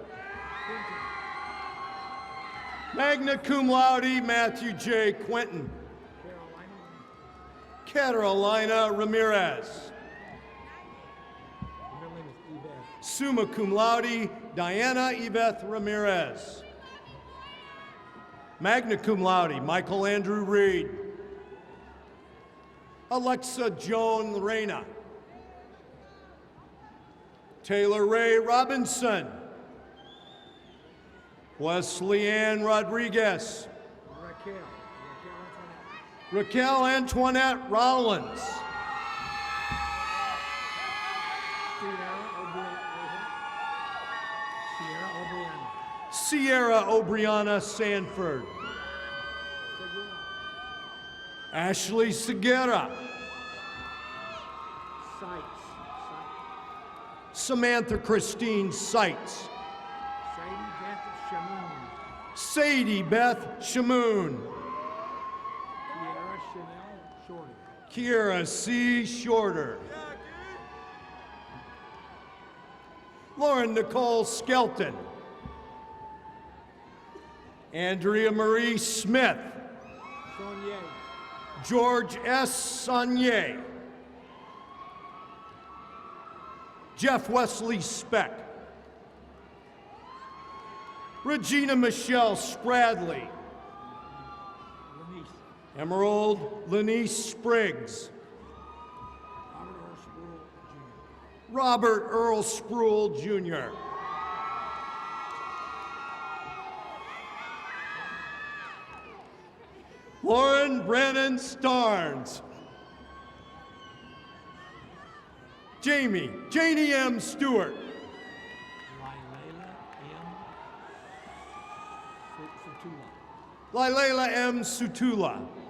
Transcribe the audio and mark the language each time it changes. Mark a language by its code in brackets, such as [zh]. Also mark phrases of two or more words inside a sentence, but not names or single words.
[la] Magna cum laude, [en] Matthew J. Quinton. Carolina Ramirez. [la] Summa cum laude, [en] Diana Yvette Ramirez. [la] Magna cum laude, [en] Michael Andrew Reed. Alexa Joan Reyna. Taylor Ray Robinson. Wesley Ann Rodriguez. Raquel Antoinette Rollins. Sierra O'Briana Sanford. Ashley Segura. Samantha Christine Seitz. Sadie Beth Shamoon. Kiera C. Shorter. Lauren Nicole Skelton. Andrea Marie Smith. George S. Saunier. Jeff Wesley Speck. Regina Michelle Spradley. Emerald Lenice Spriggs. Robert Earl Spruill Jr. Lauren Brennan Starnes. Janie M. Stewart. Lilela M. Sutula.